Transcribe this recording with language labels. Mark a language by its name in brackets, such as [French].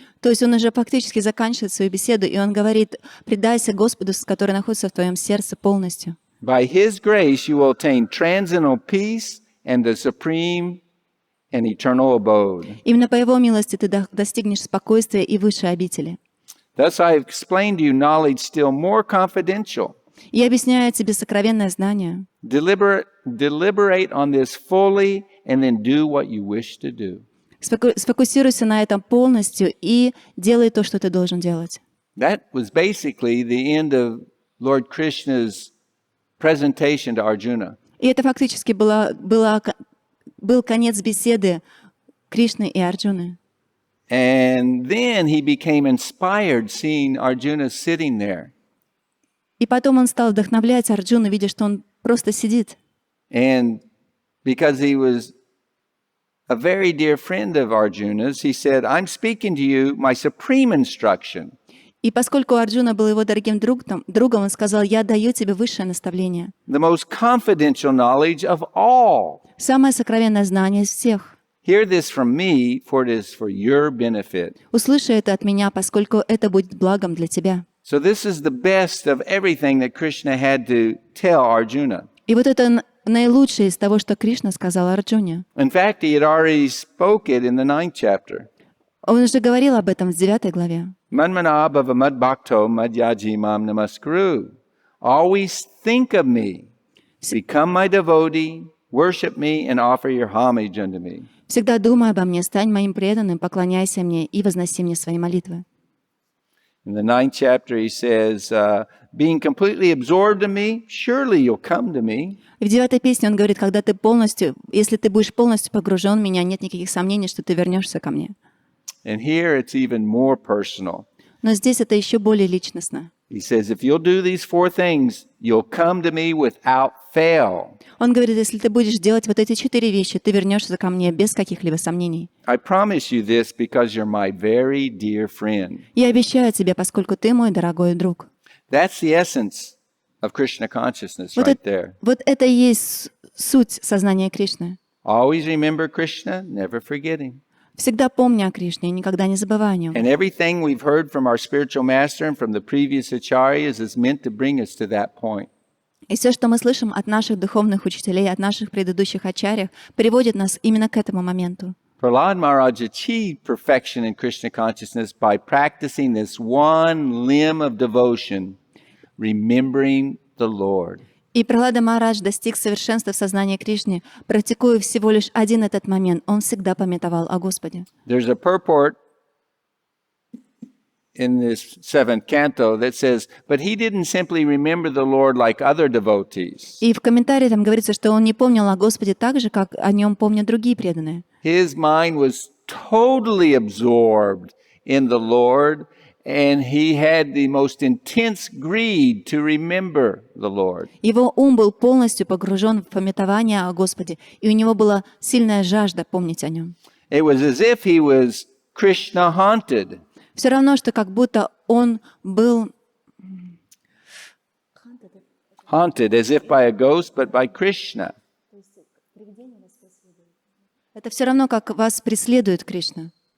[Russian] то есть он уже фактически заканчивает свою беседу, и он говорит: «Предайся Господу, который находится в твоем сердце полностью. [English] By his grace you will attain transcendental peace and the supreme and eternal abode. [Russian] Именно по Его милости ты достигнешь спокойствия и высшей обители». [English] Thus I have explained to you knowledge still more confidential. [Russian] И объясняю тебе сокровенное знание. [English] Deliberate on this fully and then do what you wish to do. [Russian] Сфокусируйся на этом полностью и делай то, что ты должен делать. [English] That was basically the end of Lord Krishna's presentation to Arjuna. [Russian] И это фактически был конец беседы Кришны и Арджуны. [English] And then he became inspired seeing Arjuna sitting there. [Russian] И потом он стал вдохновлять Арджуну, видя, что он просто сидит. [English] And because he was a very dear friend of Arjuna's, he said, I'm speaking to you my supreme instruction. [Russian] И поскольку Арджуна был его дорогим другом, он сказал: «Я даю тебе высшее наставление». [English] The most confidential knowledge of all. [Russian] Самое сокровенное знание из всех. [English] Hear this from me, for it is for your benefit. [Russian] Услыши это от меня, поскольку это будет благом для тебя. [English] So this is the best of everything that Krishna had to tell Arjuna. [Russian] И вот это наилучшее из того, что Кришна сказал Арджуне. [English] In fact, he had already spoke it in the 9th chapter. [Russian] Он уже говорил об этом в 9 главе. [Sanskrit] Manmana bhava mad bhakto madhyaji mam namaskuru. [English] Always think of me. Become my devotee, worship me, and offer your homage unto me. [Russian] «Всегда думай обо мне, стань моим преданным, поклоняйся мне и возноси мне свои молитвы». [English] In the 9th chapter, he says, being completely absorbed in me, surely you'll come to me. [Russian] И в 9 песне он говорит: если ты будешь полностью погружен в меня, нет никаких сомнений, что ты вернешься ко мне. [English] And here it's even more personal. [Russian] Но здесь это еще более личностно. [English] He says, if you'll do these 4 things, you'll come to me without fail. [Russian] Он говорит: если ты будешь делать вот эти 4 вещи, ты вернешься ко мне без каких-либо сомнений. [English] I promise you this because you're my very dear friend. [Russian] Я обещаю тебе, поскольку ты мой дорогой друг. [English] That's the essence of Krishna consciousness right there. [Russian] Вот это и есть суть сознания Кришны. [English] Always remember Krishna, never forget him. [Russian] Всегда помни о Кришне и никогда не забывай о нем. [English] And everything we've heard from our spiritual master and from the previous acharyas is meant to bring us to that point. [Russian] И все, что мы слышим от наших духовных учителей, от наших предыдущих ачарьев, приводит нас именно к этому моменту. [English] Prahlad Maharaj achieved perfection in Krishna consciousness by practicing this one limb of devotion, remembering the Lord. [Russian] И Прахлада Махарадж достиг совершенства в сознании Кришны, практикуя всего лишь один этот момент. Он всегда памятовал о Господе. [English] There's a purport in this 7th canto that says, but he didn't simply remember the Lord like other devotees. [Russian] И в комментарии там говорится, что он не помнил о Господе так же, как о нем помнят другие преданные. [English] His mind was totally absorbed in the Lord, and he had the most intense greed to remember the Lord. [Russian] Его ум был полностью погружен в памятование о Господе, и у него была сильная жажда помнить о нем. [English] It was as if he was Krishna haunted. [Russian] Все равно, что как будто он был [English] Haunted as if by a ghost, but by Krishna. [Russian] Это все равно, как вас преследует Кришна.